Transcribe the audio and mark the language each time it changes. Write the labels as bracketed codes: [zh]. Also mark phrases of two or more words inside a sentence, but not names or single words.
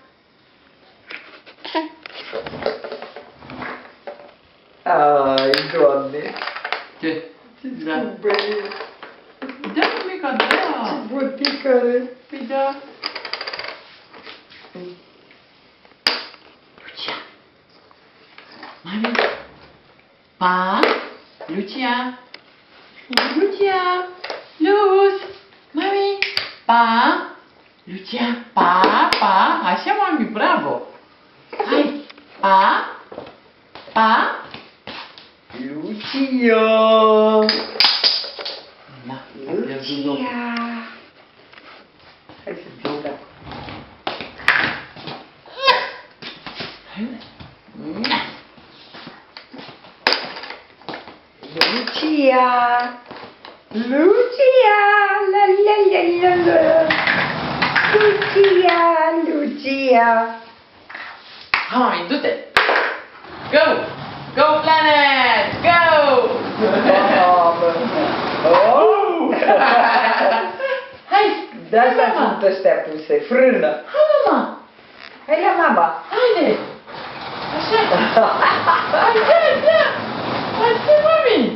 [ro] Ai, Doamne! Ce? Ce Da. scumpă e! Da, mica, da! Ce botică are! Păi da. Lucia! Mami! Pa! Lucia! Lucia! Luz! Mami! Pa! Lucia! Pa! Pa! Așa, mami, bravo! Hai! Pa! Pa! Lucia! Da, Lucia! Hai să joc. Lucia! Lucia! La la la la la! Lucia! Lucia! Hai, mami, du-te! Go! [en] Go, planet! Go! [ro] Mamă! Oh! Hai! De asta Hai, mama! sunt ăstea puse, frână. Hai, mama! Hai la mama! Haide! Așa! Hai, da! Așa, mami!